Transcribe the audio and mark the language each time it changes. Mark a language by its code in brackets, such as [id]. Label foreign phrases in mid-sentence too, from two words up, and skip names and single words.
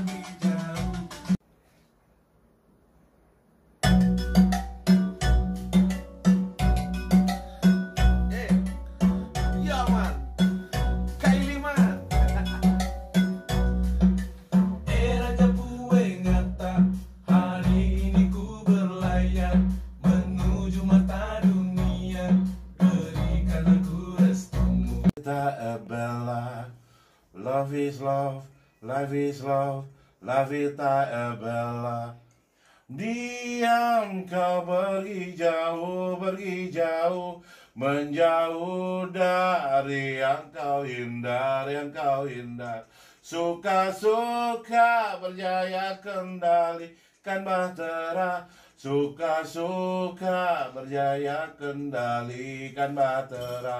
[en] Ya man, Kylie man. [id] Raja Pue ngata, hari ini ku berlayar menuju mata dunia, berikan aku restumu. [it] Vita bella, [en] love is love, life is love, [it] la vita bella. [id] Diam kau pergi jauh, menjauh dari yang kau hindar, suka-suka berjaya kendalikan bahtera, suka-suka berjaya kendalikan bahtera.